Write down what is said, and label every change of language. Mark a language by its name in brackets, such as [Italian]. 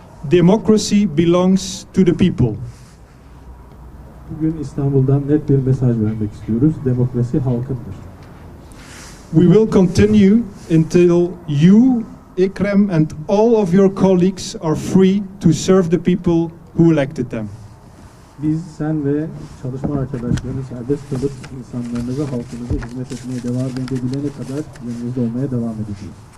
[English] Democracy belongs to the people. [Turkish] Bugün İstanbul'dan net bir mesaj vermek istiyoruz. Demokrasi halkındır. [English] We will continue until you, Ekrem, and all of your colleagues are free to serve the people who elected them. [Turkish] Biz, sen ve çalışma arkadaşlarını serbest kalıp insanlarınıza, halkınıza hizmet etmeye devam edebilene kadar yanınızda olmaya devam edeceğiz.